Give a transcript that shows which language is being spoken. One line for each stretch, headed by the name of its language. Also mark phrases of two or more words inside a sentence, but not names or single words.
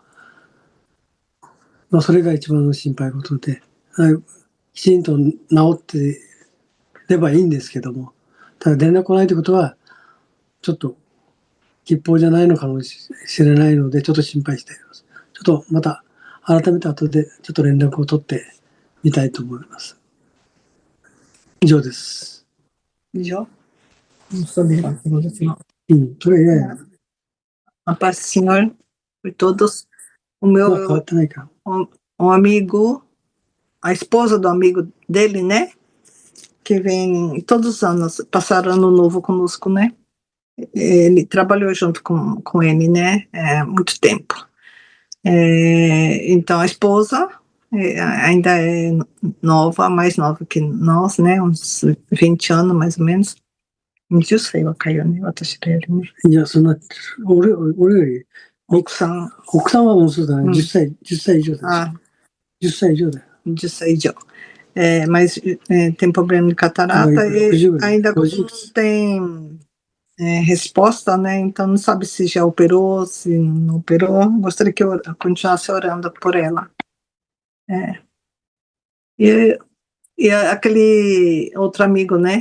Japanese: まあ、それが一番の心配事で、きちんと治ってればいいんですけども、ただ連絡来ないということは、ちょっと吉報じゃないのかもしれないので、ちょっと心配しています。ちょっとまた改めて後でちょっと連絡を取ってみたいと思います。以上です。以上? それ以外
Portuguese: A paz do Senhor por todos. O
Japanese: 変
Portuguese: meu
Japanese: わってないか。
Portuguese: um amigo, a esposa do amigo dele, né? Que vem todos os anos passar ano novo conosco, né? Ele trabalhou junto com ele, né? Muito tempo. Então a esposa ainda é nova, mais nova que nós, né? Uns 20 anos mais ou menos.
Japanese: 20 歳はかよね、私らよりね。いや、そんな、俺より、奥さんはもうそうだね、10歳以上だし。10歳以上だよ。 10歳以上.
Portuguese: Mas tem problema de catarata e ainda não tem resposta, né? Então não sabe se já operou, se não operou. Gostaria que eu continuasse orando por ela. E aquele outro amigo, né?